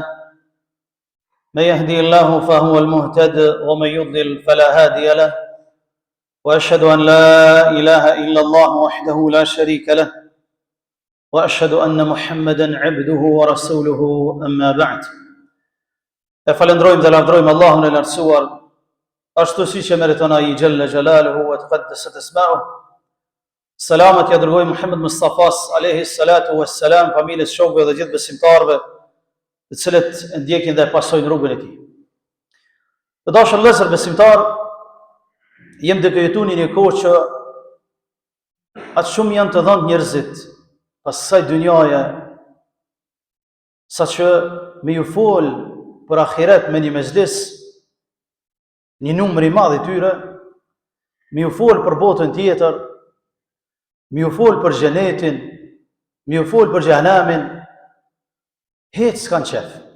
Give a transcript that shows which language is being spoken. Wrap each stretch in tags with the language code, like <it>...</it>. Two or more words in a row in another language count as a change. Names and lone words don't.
<ar>من يهدي الله فهو المهتد ومن يضلل فلا هادي له، وأشهد أن لا إله إلا الله وحده لا شريك له، وأشهد أن محمدا عبده ورسوله أما بعد.</ar> <sq>فلندرويم dhe lavdrojmë Allahun e lartësuar, ashtu si që meriton ai</sq> <ar>جل جلاله وتقدست أسماؤه.</ar> <sq>Salamat ja dërgoj Muhammed Mustafas</sq> <ar>عليه الصلاة والسلام,</ar> <sq>familjes, shokëve dhe gjithë besimtarëve të cilët e ndjekin dhe pasojnë rrugën e tij. Të dashur vëllezër besimtar, jem duke jetuar në një kohë që atë shumë janë të dhënë njerëzit pas kësaj dynjaje, saqë me ju fol për ahiret me një mezhlis, një numër i madh i tyre, me ju fol për botën tjetër, me ju fol për xhenetin, me ju fol për xhehenamin, hiç s'kan qef.</sq>